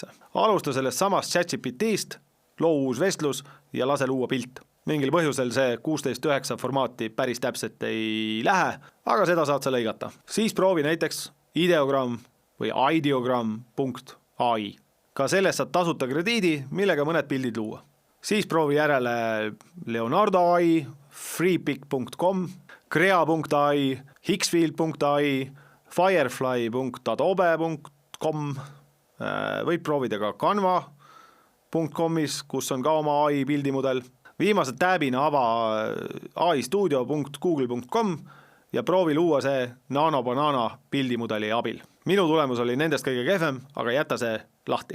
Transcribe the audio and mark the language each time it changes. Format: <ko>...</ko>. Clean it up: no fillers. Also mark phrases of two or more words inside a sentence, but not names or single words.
<et>Alusta sellest samast ChatGPT-st, loo uus vestlus ja lase luua pilt. Mingil põhjusel see 16:9 formaati päris täpselt ei lähe, aga seda saad sa lõigata. Siis proovi näiteks ideogramm või ideogramm.ai. Ka sellest saad tasuta krediidi, millega mõned pildid luua. Siis proovi järele Leonardo AI, freepic.com, crea.ai, hixfield.ai, firefly.adobe.com, võib proovida ka canva.comis, kus on ka oma AI pildimudel. Viimase tääbina ava aistudio.google.com ja proovi luua see nanobanana pildimudeli abil. Minu tulemus oli nendest kõige kehvem, aga jäta see lahti.</et>